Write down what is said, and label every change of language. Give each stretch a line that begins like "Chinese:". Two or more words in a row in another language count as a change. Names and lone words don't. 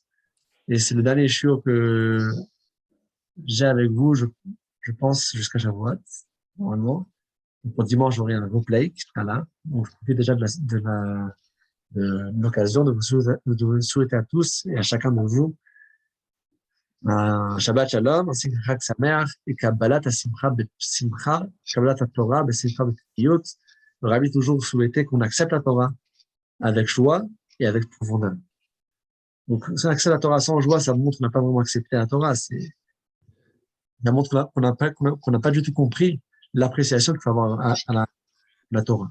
French: Et c'est le dernier shiur que j'ai avec vous, je pense, jusqu'à Shavuot, normalement. Donc, pour dimanche, j'aurai un replay qui sera là. Donc, je profite déjà de l'occasion de vous souhaiter à tous et à chacun de vous un
Hebrew: שבת שלום,
French: ainsi que
Hebrew: חג שמח
French: et
Hebrew: קבלת השמחה שמחה, קבלת התורה שמחה בטיות.
French: Le Rabbi toujours souhaitait qu'on accepte la Torah avec joie et avec profondeur. Donc, si on accepte la Torah sans joie, ça montre qu'on n'a pas vraiment accepté la Torah. Ça montre qu'on n'a pas du tout compris l'appréciation qu'il faut avoir à la Torah.